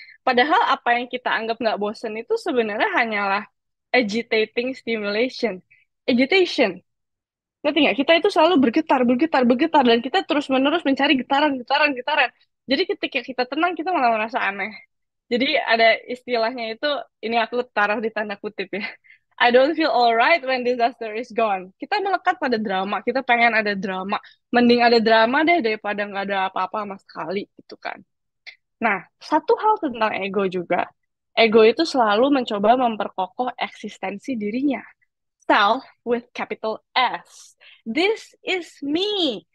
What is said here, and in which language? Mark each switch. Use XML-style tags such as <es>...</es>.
<id>Padahal apa yang kita anggap nggak bosen itu sebenarnya hanyalah agitating stimulation. Agitation. Ngerti nggak? Kita itu selalu bergetar, bergetar, bergetar, dan kita terus-menerus mencari getaran, getaran, getaran. Jadi ketika kita tenang, kita malah merasa aneh. Jadi ada istilahnya itu, ini aku taruh di tanda kutip ya.</id> <en>I don't feel alright when disaster is gone.</en> <id>Kita melekat pada drama, kita pengen ada drama. Mending ada drama deh daripada nggak ada apa-apa sama sekali gitu kan. Nah, satu hal tentang ego juga. Ego itu selalu mencoba memperkokoh eksistensi dirinya.</id> <en>Self with capital S. This is me.</en>